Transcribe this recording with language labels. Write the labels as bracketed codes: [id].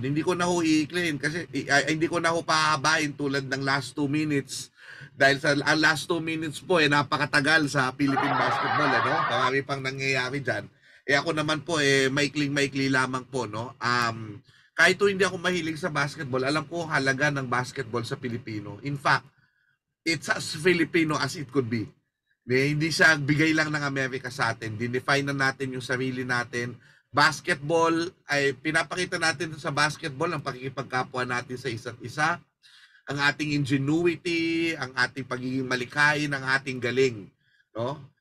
[tl] Hindi ko na ho i-clean kasi hindi ko na ho pahabain tulad ng last 2 minutes dahil sa ang last 2 minutes po napakatagal sa Philippine basketball, ano? Marami pang nangyayari diyan. Ako naman po maikling-maikli lamang po, no. Kahit hindi ako mahilig sa basketball, alam ko halaga ng basketball sa Pilipino. [en] In fact, it's as Filipino as it could be. [tl] Hindi siya bigay lang ng Amerika sa atin. Dinefine na natin yung sarili natin. Basketball, ay pinapakita natin sa basketball ang pakikipagkapwa natin sa isa't isa. Ang ating ingenuity, ang ating pagiging malikhain, ang ating galing. No?